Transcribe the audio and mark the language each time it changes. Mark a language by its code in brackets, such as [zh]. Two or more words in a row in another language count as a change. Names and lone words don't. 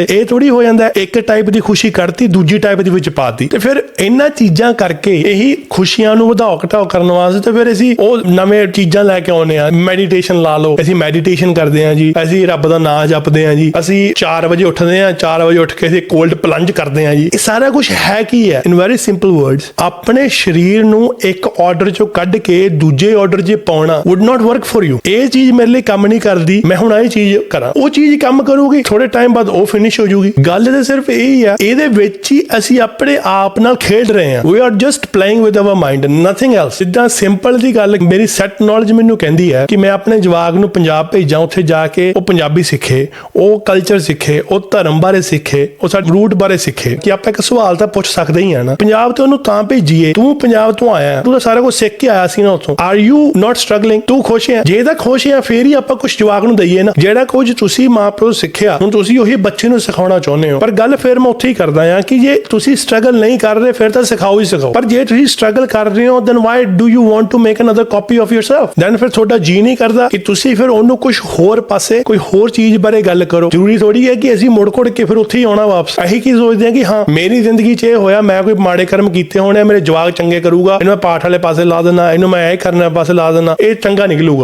[pa] ਇਹ ਥੋੜੀ ਹੋ ਜਾਂਦਾ ਇੱਕ ਟਾਈਪ ਦੀ ਖੁਸ਼ੀ ਕਰਤੀ, ਦੂਜੀ ਟਾਈਪ ਦੇ ਵਿੱਚ ਪਾਤੀ, ਤੇ ਫਿਰ ਇਹਨਾਂ ਚੀਜ਼ਾਂ ਕਰਕੇ ਇਹੀ ਖੁਸ਼ੀਆਂ ਨੂੰ ਵਧਾਓ ਘਟਾਓ ਕਰਨ ਵਾਸਤੇ ਤੇ ਫਿਰ ਅਸੀਂ ਉਹ ਨਵੇਂ ਚੀਜ਼ਾਂ ਲੈ ਕੇ ਆਉਂਦੇ ਆ। ਮੈਡੀਟੇਸ਼ਨ ਲਾ ਲਓ, ਅਸੀਂ ਮੈਡੀਟੇਸ਼ਨ ਕਰਦੇ ਆ ਜੀ, ਅਸੀਂ ਰੱਬ ਦਾ ਨਾਮ ਜਪਦੇ ਆ ਜੀ, ਅਸੀਂ 4 ਵਜੇ ਉੱਠਦੇ ਆ, 4 ਵਜੇ ਉੱਠ ਕੇ ਅਸੀਂ [en] cold plunge [pa] ਕਰਦੇ ਆ ਜੀ। ਇਹ ਸਾਰਾ ਕੁਝ ਹੈ ਕੀ ਹੈ? [en] in very simple words, [pa] ਆਪਣੇ ਸਰੀਰ ਨੂੰ ਇੱਕ ਆਰਡਰ ਚੋਂ ਕੱਢ ਕੇ ਦੂਜੇ ਆਰਡਰ 'ਚ ਪਾਉਣਾ [en] would not work for you। [pa] ਇਹ ਚੀਜ਼ ਮੇਰੇ ਲਈ ਕੰਮ ਨਹੀਂ ਕਰਦੀ, ਮੈਂ ਹੁਣ ਇਹ ਚੀਜ਼ ਕਰਾਂ, ਉਹ ਚੀਜ਼ ਕੰਮ ਕਰੂਗੀ, ਥੋੜੇ ਟਾਈਮ ਬਾਅਦ ਉਹ ਫਿਨਿਸ਼ ਹੋ ਜੂਗੀ। ਗੱਲ ਤੇ ਸਿਰਫ ਇਹ ਹੀ ਆ, ਇਹਦੇ ਵਿੱਚ ਹੀ ਅਸੀਂ ਆਪਣੇ ਆਪ ਨਾਲ ਖੇਡ ਰਹੇ ਹਾਂ। [en] we are just playing with our mind, nothing else। [pa] ਜਿੱਦਾਂ ਸਿੰਪਲ ਦੀ ਗੱਲ, ਮੇਰੀ [en] set knowledge [pa] ਮੈਨੂੰ ਕਹਿੰਦੀ ਹੈ ਕਿ ਮੈਂ ਆਪਣੇ ਜਵਾਕ ਨੂੰ ਪੰਜਾਬ ਭੇਜਾਂ, ਉੱਥੇ ਜਾ ਕੇ ਉਹ ਪੰਜਾਬੀ ਸਿੱਖੇ, ਉਹ ਕਲਚਰ ਸਿੱਖੇ, ਉਹ ਧਰਮ ਬਾਰੇ ਸਿੱਖੇ, ਉਹ ਸਾਡੇ ਰੂਟ ਬਾਰੇ ਸਿੱਖੇ। ਕਿ ਆਪਾਂ ਇੱਕ ਸਵਾਲ ਤਾਂ ਪੁੱਛ ਸਕਦੇ ਹੀ ਆ ਨਾ, ਪੰਜਾਬ ਤੋਂ ਉਹਨੂੰ ਤਾਂ ਭੇਜੀਏ, ਤੂੰ ਪੰਜਾਬ ਤੋਂ ਆਇਆ, ਤੂੰ ਤਾਂ ਸਾਰਾ ਕੁਝ ਸਿੱਖ ਕੇ ਆਇਆ ਸੀ ਨਾ ਉੱਥੋਂ। [en] are you not struggling? [pa] ਤੂੰ ਖੁਸ਼ ਹੈ? ਜੇ ਤਾਂ ਖੁਸ਼ ਹੈ ਫੇਰ ਹੀ ਆਪਾਂ ਕੁਝ ਜਵਾਕ ਨੂੰ ਦਈਏ ਨਾ। ਜਿਹੜਾ ਕੁਝ ਤੁਸੀਂ ਮਾਂ ਪਿਓ ਸਿੱਖਿਆ, ਹੁਣ ਤੁਸੀਂ ਉਹੀ ਬੱਚੇ ਨੂੰ ਸਿਖਾਉਣਾ ਚਾਹੁੰਦੇ ਹੋ। ਪਰ ਗੱਲ ਫਿਰ ਮੈਂ ਉੱਥੇ ਹੀ ਕਰਦਾ ਆ ਕਿ ਜੇ ਤੁਸੀਂ ਸਟਰਗਲ ਨਹੀਂ ਕਰ ਰਹੇ ਫਿਰ ਤਾਂ ਸਿਖਾਓ ਹੀ ਸਿਖਾਓ। ਪਰ ਜੇ ਤੁਸੀਂ ਸਟਰਗਲ ਕਰ ਰਹੇ ਹੋ [en] then why do you want to make another copy of yourself? [pa] then ਫਿਰ ਤੁਹਾਡਾ ਜੀ ਨਹੀਂ ਕਰਦਾ ਕਿ ਤੁਸੀਂ ਫਿਰ ਉਹਨੂੰ ਕੁਝ ਹੋਰ ਪਾਸੇ ਕੋਈ ਹੋਰ ਚੀਜ਼ ਬਾਰੇ ਗੱਲ ਕਰੋ। ਜ਼ਰੂਰੀ ਥੋੜੀ ਹੈ ਕਿ ਅਸੀਂ ਮੁੜ ਕੁੜ ਕੇ ਫਿਰ ਉੱਥੇ ਹੀ ਆਉਣਾ ਵਾਪਸ। ਅਸੀਂ ਕੀ ਸੋਚਦੇ ਹਾਂ ਕਿ ਹਾਂ ਮੇਰੀ ਜ਼ਿੰਦਗੀ 'ਚ ਇਹ ਹੋਇਆ, ਮੈਂ ਕੋਈ ਮਾੜੇ ਕਰਮ ਕੀਤੇ ਹੋਣੇ, ਮੇਰੇ ਜਵਾਕ ਚੰਗੇ ਕਰੂਗਾ, ਇਹਨੂੰ ਮੈਂ ਪਾਠ ਵਾਲੇ ਪਾਸੇ ਲਾ ਦੇਣਾ, ਇਹਨੂੰ ਮੈਂ ਇਹ ਕਰਨਾ ਪਾਸੇ ਲਾ ਦੇਣਾ, ਇਹ ਚੰਗਾ ਨਿਕਲੂਗਾ।